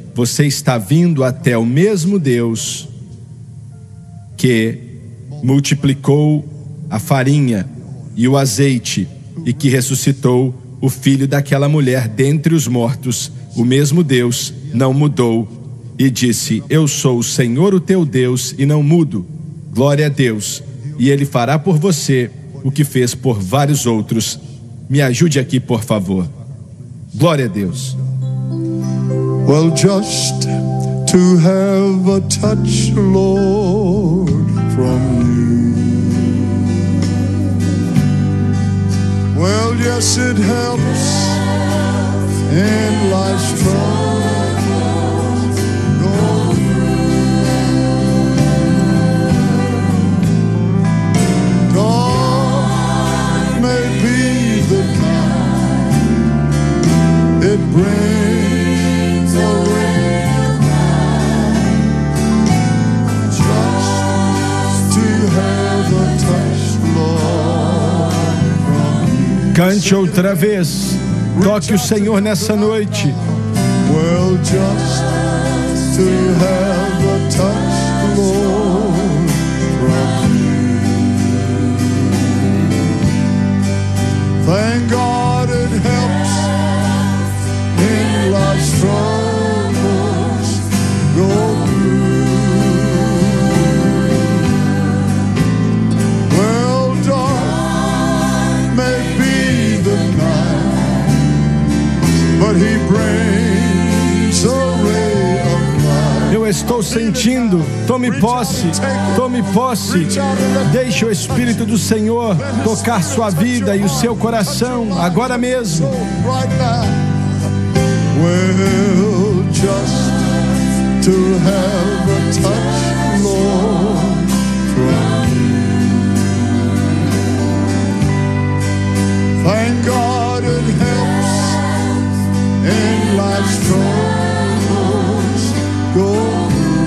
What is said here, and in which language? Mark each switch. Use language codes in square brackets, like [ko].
[pt] Você está vindo até o mesmo Deus que multiplicou a farinha e o azeite e que ressuscitou o filho daquela mulher dentre os mortos. O mesmo Deus não mudou e disse: eu sou o Senhor, o teu Deus, e não mudo. Glória a Deus. E Ele fará por você o que fez por vários outros. Me ajude aqui, por favor. Glória a Deus. [en] Well, just to have a touch, Lord, from you. Well, yes, it helps in life's troubles. Go through. God may be the kind it brings a ray of light, just to have a touch, Lord, from you. [pt] Cante outra vez. Toque o Senhor nessa noite. [en] Well, just to have a touch, Lord, from you. Thank God it helps in life's troubles go through. Well, dark may be the night, but He brings a ray of light. [pt] Eu estou sentindo. Tome posse. Tome posse. Deixe o Espírito do Senhor tocar sua vida e o seu coração agora mesmo. [en] Right now. Well, just to have a touch, Lord, from you. Thank God it helps in life's troubles go through.